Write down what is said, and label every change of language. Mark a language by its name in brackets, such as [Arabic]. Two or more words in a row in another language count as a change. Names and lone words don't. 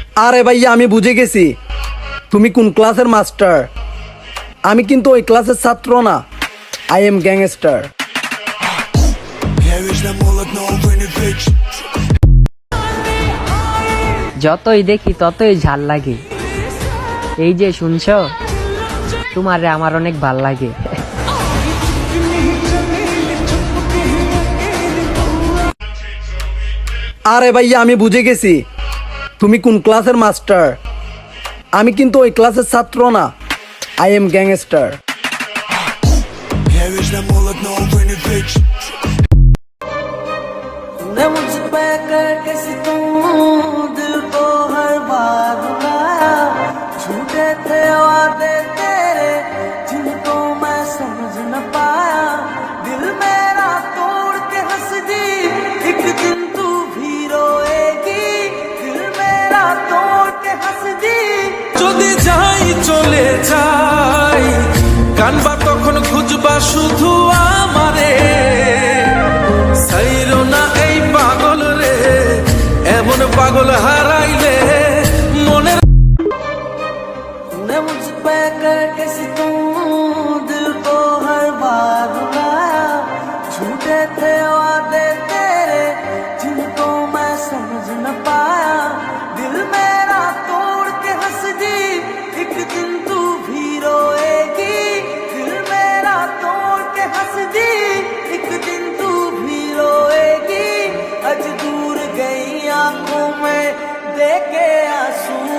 [Bangla] আরে ভাইয়া আমি বুঝে গেছি তুমি কোন ক্লাসের মাস্টার। আমি কিন্তু ওই ক্লাসের ছাত্র না, [English] I am gangster. [Russian] Я вечно молод, но увы не веч. [Bangla] যতই দেখি ততই ঝাল লাগে। এই যে শুনছো, তোমারে আমার অনেক ভাল লাগে। আরে ভাইয়া আমি বুঝে গেছি তুমি কোন ক্লাসের মাস্টার। আমি কিন্তু ওই ক্লাসের ছাত্র না, [English] I am gangster. [Russian] Я вечно молод, но увы не веч. [Hindi] झूठे थे वादे तेरे जिनको मैं समझ न पाया दिल मेरा तोड़ के हंस दी एक दिन तू भी रोएगी दिल मेरा तोड़ के हंस दी [Bangla] যদি যাই চলে যাই কানবা তখন খুঁজবা শুধু আমারে সাইরো না এই পাগল রে এমন পাগল হারাইলে মনের [Hindi] तूने मुझ पे करके सितम दिल को हर बार रुलाया झूठे थे वादे तेरे जिनको मैं समझ न पाया दिल मेरा तोड़ के हंस दी एक दिन तू भी रोएगी दिल मेरा तोड़ के हंस दी एक दिन तू भी रोएगी आज दूर गई आंखों में देखे आंसू